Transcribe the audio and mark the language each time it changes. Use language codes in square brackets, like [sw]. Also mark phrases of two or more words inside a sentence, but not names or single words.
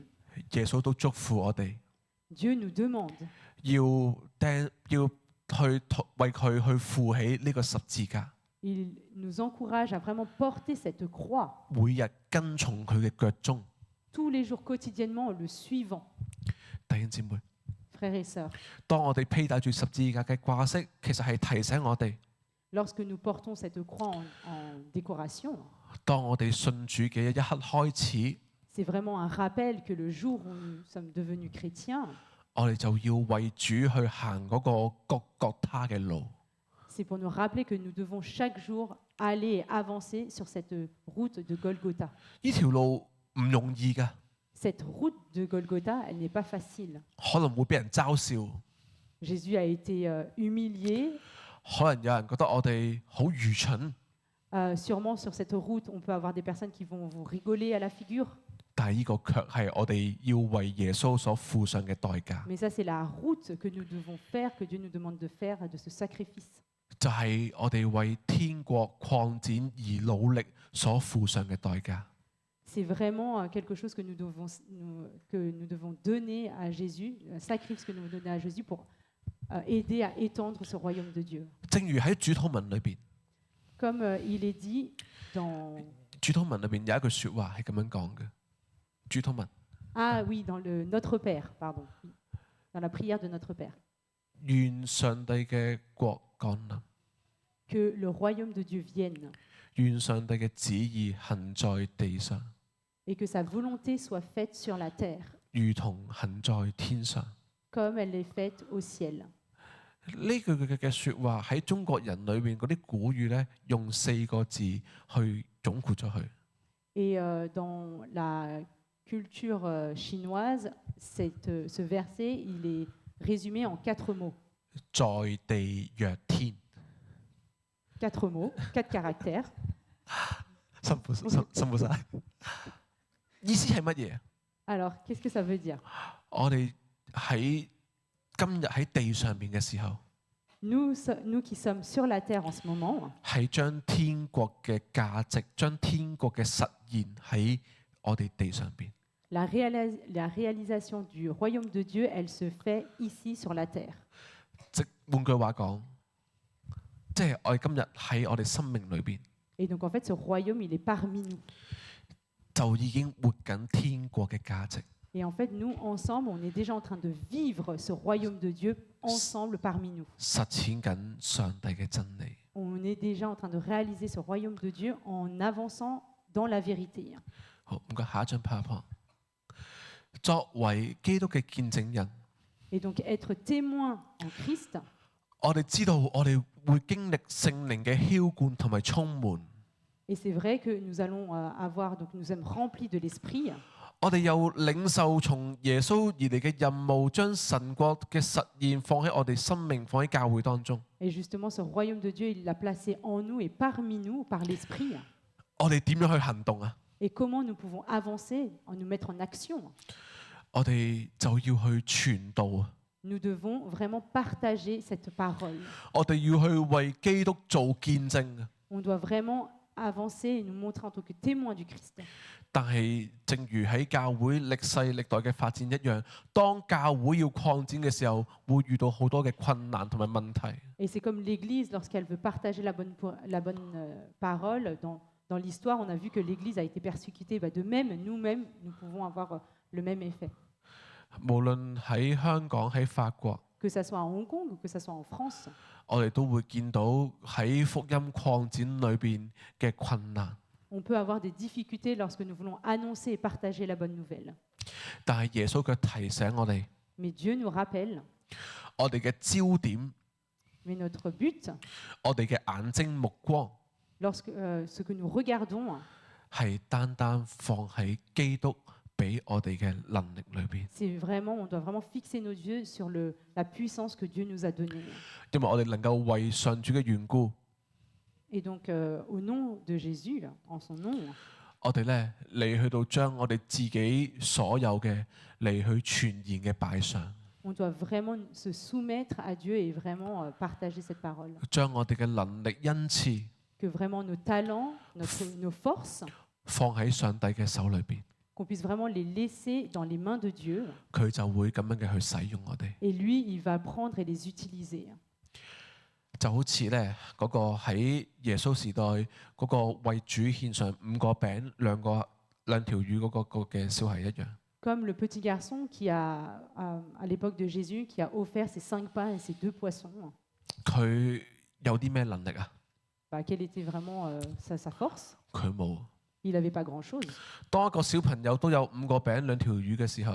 [yue] 耶穌都祝福我哋， [fr] Dieu nous demande [yue] 要為佢去負起呢個十字架， [fr] il nous encourage à vraiment porter cette croix [yue] 每日跟從佢嘅腳蹤。 [fr] tous les jours quotidiennement en le suivant. [yue] 弟兄姊妹， [fr] Frères et sœurs, [yue] 當我哋披戴住十字架嘅掛飾，其實係提醒我哋， [fr] lorsque nous portons cette croix en décoration, [yue] 當我哋信主嘅一刻開始， [fr] c'est vraiment un rappel que le jour où nous sommes devenus chrétiens, [yue] 我哋就要為主去行嗰個各各他嘅路。 [fr] c'est pour nous rappeler que nous devons chaque jour aller et avancer sur cette route de Golgotha. [yue] 呢條路唔容易㗎， [fr] Cette route de Golgotha, elle n'est pas facile. [yue] 可能會俾人嘲笑， [fr] Jésus a été humilié. [yue] 可能有人覺得我哋好愚蠢， [fr] Sûrement sur cette route, on peut avoir des personnes qui vont vous rigoler à la figure. [yue] 但係呢個卻係我哋要為耶穌所付上嘅代價， [fr] Mais ça, c'est la route que nous devons faire, que Dieu nous demande de faire, de ce sacrifice. [yue] 就係我哋為天國擴展而努力所付上嘅代價。 [fr] C'est vraiment quelque chose que nous devons donner à Jésus, un sacrifice que nous devons donner à Jésus pour aider à étendre ce royaume de Dieu. [yue] 正如喺主禱文裏邊， [fr] Comme il est dit dans... [yue] 主禱文裏邊有一句説話係咁樣講嘅。主禱文， [fr] Ah oui, dans le Notre Père, pardon. Oui. Dans la prière de Notre Père. [yue] 願上帝嘅國降臨， [fr] Que le royaume de Dieu vienne [yue] 願上帝嘅旨意行在地上， [fr] et que sa volonté soit faite sur la terre, [yue] 如同行在天上。 [fr] comme elle est faite au ciel. [yue] 呢句嘅説話喺中國人裏邊嗰啲古語咧，用4個字去總括咗佢。 [fr] Et dans la culture chinoise, ce verset, il est résumé en 4 mots. [yue] 在地若天， [fr] 4 mots, 4 caractères. [yue] 辛苦晒。意思係乜嘢？ [fr] Alors, qu'est-ce que ça veut dire? [yue] 我哋喺今日喺地上邊嘅時候， [fr] Nous qui sommes sur la terre en ce moment, [yue] 係將天國嘅價值、將天國嘅實現喺我哋地上邊。 [fr] la réalisation du royaume de Dieu, elle se fait ici sur la terre. [yue] 即換句話講，即係我哋今日喺我哋生命裏邊， [fr] Et donc, en fait, ce royaume, il est parmi nous. [yue] 就已經活緊天國嘅價值。 [fr] Et en fait, nous, ensemble, on est déjà en train de vivre ce royaume de Dieu ensemble parmi nous. [yue] 實踐緊上帝嘅真理。 [fr] On est déjà en train de réaliser ce royaume de Dieu en avançant dans la vérité. [yue] 好，唔該，下一張 PowerPoint。作為基督嘅見證人， [fr] Et donc, être témoin en Christ, [yue] 我哋知道我哋會經歷聖靈嘅澆灌同埋充滿。 [fr] et c'est vrai que nous allons donc nous sommes remplis de l'Esprit. [yue] 我哋又領受從耶穌而嚟嘅任務，將神國嘅實現放喺我哋生命，放喺教會當中。 [fr] Et justement, ce royaume de Dieu, il l'a placé en nous et parmi nous par l'Esprit. [yue] 我哋點樣去行動啊？ [fr] Et comment nous pouvons avancer, nous mettre en action? [yue] 我哋就要去傳道啊！ [fr] Nous devons vraiment partager cette parole. [yue] 我哋要去為基督做見證啊！ [fr] On doit vraiment avancer et nous montrer en tant que témoins du Christ. [yue] 但係正如喺教會歷世歷代嘅發展一樣，當教會要擴展嘅時候，會遇到好多嘅困難同埋問題。 [fr] Et c'est comme l'Église, lorsqu'elle veut partager la bonne parole, dans l'histoire, on a vu que l'Église a été persécutée. De même, nous-mêmes, nous pouvons avoir le même effet. [yue] 無論喺香港、喺法國， [fr] Que ça soit à Hong Kong ou que ça soit en France, [yue] 我哋都會見到喺福音擴展裏邊嘅困難。 [fr] on peut avoir des difficultés lorsque nous voulons annoncer et partager la bonne nouvelle. [yue] 但係耶穌卻提醒我哋， [fr] Mais Dieu nous rappelle, [yue] 我哋嘅焦點， [fr] mais notre but, [yue] 我哋嘅眼睛目光 [fr] lorsque ce que nous regardons, [yue] 係單單放喺基督俾我哋嘅能力裏邊。 [fr] c'est vraiment, on doit vraiment fixer nos yeux sur la puissance que Dieu nous a donnée. [yue] 因為我哋能夠為上主嘅緣故， [fr] Et donc, au nom de Jésus, en son nom, [yue] 我哋咧嚟去到將我哋自己所有嘅嚟去全然嘅擺上， [fr] on doit vraiment se soumettre à Dieu et vraiment partager cette parole. [yue] 將我哋嘅能力恩賜 [fr] Que vraiment nos talents, nos forces, [yue] 放喺上帝嘅手裏邊， [fr] qu'on puisse vraiment les laisser dans les mains de Dieu. [yue] 佢就會咁樣嘅去使用我哋。 [fr] Et lui, il va prendre et les utiliser. [yue] 就好似咧嗰個喺耶穌時代嗰個為主獻上5個餅兩條魚嗰個嘅小孩一樣。 [fr] Comme le petit garçon qui a, à l'époque de Jésus, qui a offert ses 5 pains et ses 2 poissons. [yue] 佢有啲咩能力啊？ [fr] Quelle était vraiment sa force? [yue] 佢冇， [fr] Il n'avait pas grand-chose. [yue] 當一個小朋友都有5個餅2條魚嘅時候，